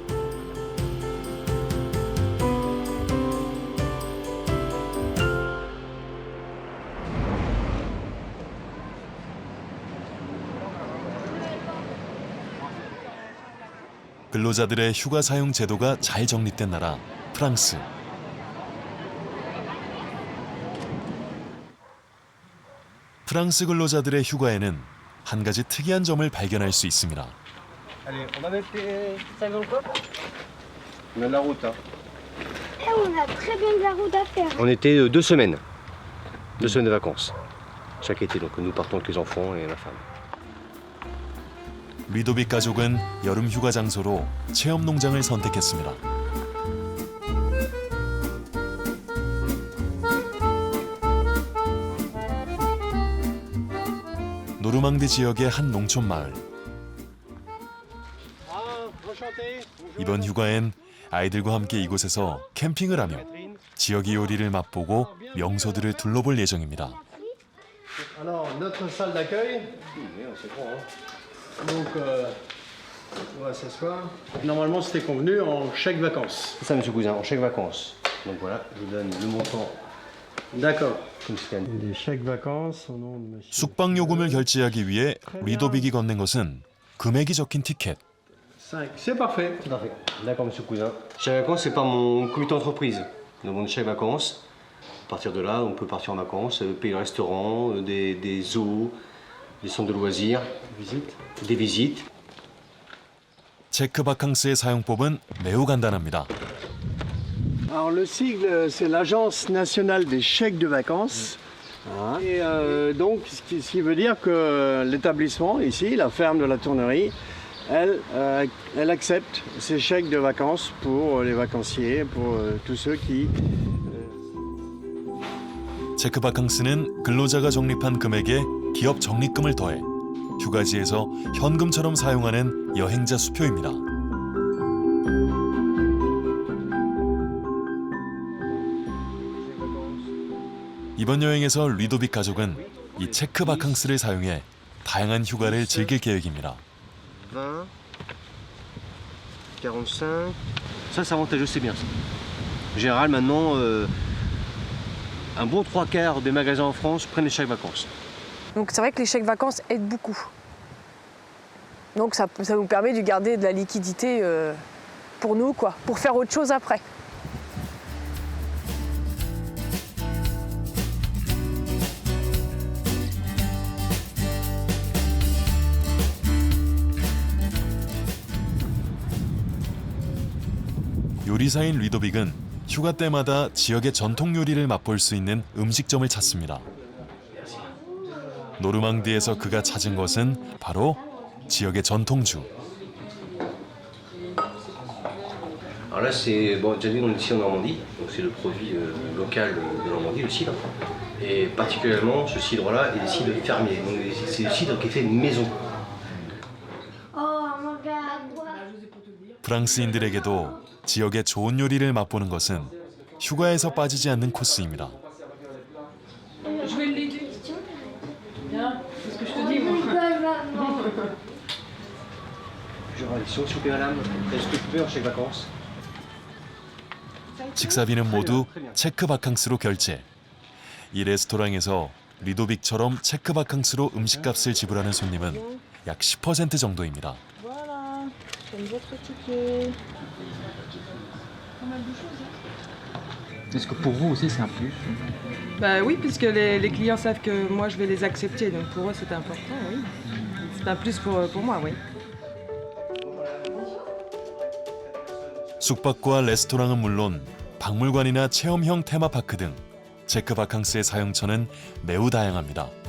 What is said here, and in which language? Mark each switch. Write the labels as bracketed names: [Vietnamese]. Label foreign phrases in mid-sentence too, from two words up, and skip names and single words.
[Korean] 근로자들의 휴가 사용 제도가 잘 정립된 나라 프랑스. 프랑스 근로자들의 휴가에는 한 가지 특이한 점을 발견할 수 있습니다. [French] On était 2 semaines. 2 semaines de vacances. Chaque été, donc nous partons avec les enfants et ma femme. [Korean] 리도빅 가족은 여름 휴가 장소로 체험 농장을 선택했습니다. 노르망디 지역의 한 농촌 마을. 이번 휴가엔 아이들과 함께 이곳에서 캠핑을 하며 지역의 요리를 맛보고 명소들을 둘러볼 예정입니다. [French] Alors, notre salle d'accueil. C'est grand, hein. Donc, on va s'asseoir. Normalement, c'était convenu en chèque vacances. C'est ça, monsieur Cousin, en chèque vacances. Donc voilà, je vous donne le montant. D'accord. Les chèques vacances au nom de monsieur. [Korean] 숙박 요금을 결제하기 위해 리도빅이 건넨 것은 금액이 적힌 티켓. [French] 5. C'est parfait. Tout à fait. D'accord, monsieur Cousin. Chèque vacances, c'est pas mon comité d'entreprise. Nous avons chèque vacances. À partir de là, on peut partir en vacances, payer le restaurant, des zoos, des centres de loisirs, des visites. [Korean] 체크 바캉스의 사용법은 매우 간단합니다. [French] Alors le sigle, c'est l'Agence nationale des chèques de vacances. Et donc, ce qui veut dire que l'établissement, ici, la ferme de la Tournerie, elle accepte ces chèques de vacances pour les vacanciers, pour tous ceux qui... [Korean] 체크 바캉스는 근로자가 적립한 금액에 기업 적립금을 더해 휴가지에서 현금처럼 사용하는 여행자 수표입니다. 이번 여행에서 리도빅 가족은 이 체크 바캉스를 사용해 다양한 휴가를 즐길 계획입니다. [French] 20, 45. Ça, c'est avantageux, c'est bien ça. En général, maintenant, un bon 3/4 des magasins en France prennent les chèques vacances. Donc c'est vrai que les chèques vacances aident beaucoup. Donc ça nous permet de garder de la liquidité pour nous, quoi, pour faire autre chose après. [Korean] 요리사인 리도빅은 휴가 때마다 지역의 전통 요리를 맛볼 수 있는 음식점을 찾습니다. 노르망디에서 그가 찾은 것은 바로 지역의 전통주. [French] Alors là, c'est bon, déjà on est ici en Normandie, donc c'est le produit local de Normandie, le cidre. Et particulièrement ce cidre-là est des cidres fermiers, donc c'est le cidre qui est fait maison. [Korean] 프랑스인들에게도 지역의 좋은 요리를 맛보는 것은 휴가에서 빠지지 않는 코스입니다. [French] Je vais l'aider. Viens, c'est ce que je te dis, moi. S'il vous plaît, madame, est-ce que vous pouvez en chèque vacances? [Korean] 식사비는 모두 체크 바캉스로 결제. 이 레스토랑에서 리도빅처럼 체크 바캉스로 음식값을 지불하는 손님은 약 10% 정도입니다. [French] Voilà, comme votre ticket. Est-ce que pour vous aussi c'est un plus? Bah oui, puisque les clients savent que moi je vais les accepter, donc pour eux c'est important, oui. C'est un plus pour moi, oui. [Korean] 숙박과 레스토랑은 물론 박물관이나 체험형 테마파크 등 체크 바캉스의 사용처는 매우 다양합니다.